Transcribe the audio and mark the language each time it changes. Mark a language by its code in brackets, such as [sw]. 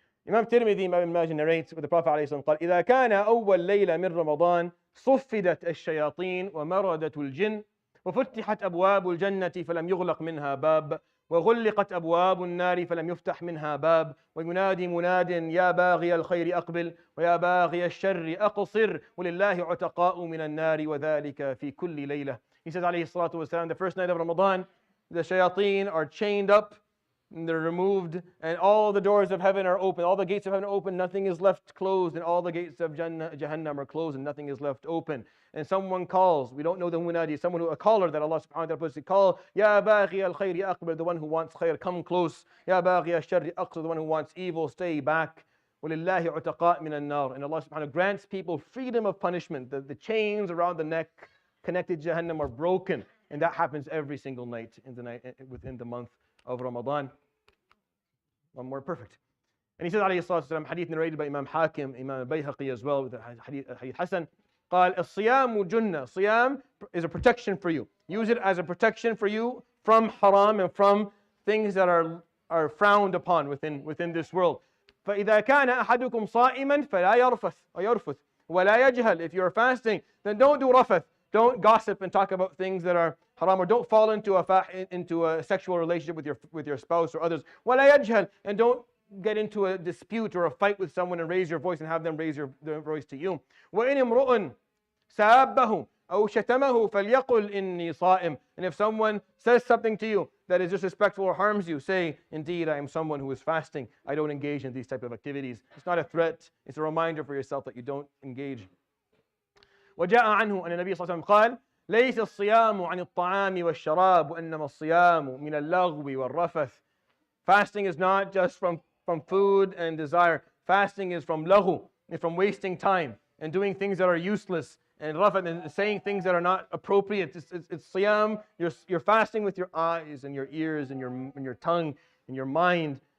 [en] Imam Tirmidhi, Ibn Majah narrates with the Prophet [ar] ﷺ قال إذا كان أول ليلة من رمضان صفدت الشياطين ومردت الجن وفتحت أبواب الجنة فلم يغلق منها باب وغلقت أبواب النار فلم يفتح منها باب وينادي مناد يا باغي الخير أقبل ويا باغي الشر أقصر ولله عتقاء من النار وذلك في كل ليلة. [en] He says [ar] عليه الصلاة والسلام, [en] the first night of Ramadan, the shayateen are chained up, and they're removed, and all the doors of heaven are open, all the gates of heaven are open, nothing is left closed, and all the gates of Jahannam are closed, and nothing is left open. And someone calls, we don't know the munadi, a caller that Allah subhanahu wa ta'ala puts to call, [ar] Ya baghi al-khayri aqbal, [en] the one who wants khayr, come close. [ar] Ya baghi al-sharri aqsir, [en] the one who wants evil, stay back. [ar] وَلِلَّهِ عُتَقَاء مِنَ النَّارِ. [en] And Allah subhanahu wa ta'ala grants people freedom of punishment. The chains around the neck connected to Jahannam are broken. And that happens every single night within the month of Ramadan. One more, perfect. And he says, alayhi salatu wasalam, hadith narrated by Imam Hakim, Imam al-Bayhaqi as well, with hadith Hasan, [ar] قال الصيام جنة. [en] Siyam is a protection for you. Use it as a protection for you from haram and from things that are frowned upon within this world. [ar] فإذا كان أحدكم صائما فلا يرفث ويرفث ولا يجهل. [en] If you're fasting, then don't do rafath. Don't gossip and talk about things that are haram, or don't fall into a sexual relationship with your spouse or others. [ar] ولا يجهل. [en] And don't get into a dispute or a fight with someone and raise your voice and have them raise their voice to you. [ar] وإن امرؤ سابه أو شتمه فليقل إني صائم. [en] And if someone says something to you that is disrespectful or harms you, say, indeed, I am someone who is fasting. I don't engage in these type of activities. It's not a threat. It's a reminder for yourself that you don't engage. [ar] وجاء عنه أن النبي صلى الله عليه وسلم قال ليس الصيام عن الطعام والشراب وإنما الصيام من اللغو والرفث. [en] Fasting is not just from food and desire. Fasting is from laghu, and from wasting time and doing things that are useless, and rafath, and saying things that are not appropriate. It's siyam. You're fasting with your eyes and your ears and your tongue and your mind.